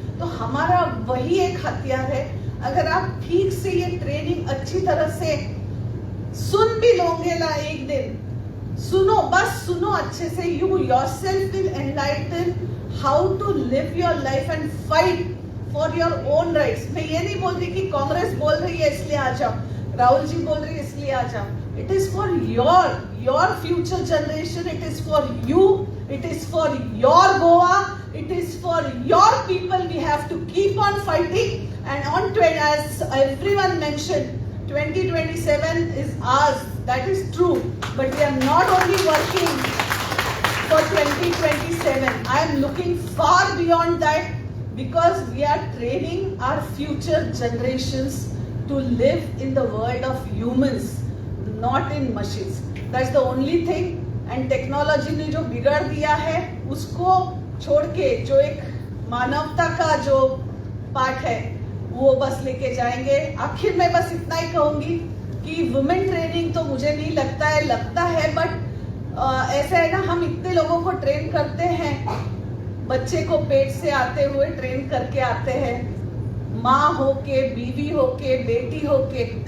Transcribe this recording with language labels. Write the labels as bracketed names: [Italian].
[Hindi] तो हमारा वही एक हथियार है. अगर आप ठीक से ये ट्रेनिंग अच्छी तरह से सुन भी लोगे ना, एक दिन सुनो, बस सुनो अच्छे से, [English] You yourself will enlighten how to live your life and fight for your own rights. [Hindi] मैं ये नहीं बोल रही कि कांग्रेस बोल रही है इसलिए आ जाओ, राहुल जी बोल रही है इसलिए आ जाओ. [English] It is for your future generation, it is for you It is for your Goa. It is for your people. We have to keep on fighting. And as everyone mentioned, 2027 is ours. That is true. But we are not only working for 2027. I am looking far beyond that, because we are training our future generations to live in the world of humans, not in machines. That's the only thing. [Hindi] And technology ने जो बिगाड़ दिया है, उसको छोड़ के जो एक मानवता का जो पाठ है, वो बस लेके जाएंगे. आखिर मैं बस इतना ही कहूंगी कि वुमेन ट्रेनिंग तो मुझे नहीं लगता है, बट ऐसा है ना, हम इतने लोगों को ट्रेन करते हैं, बच्चे को पेट से आते हुए ट्रेन करके आते हैं, माँ होके, बीवी होके, बेटी होके.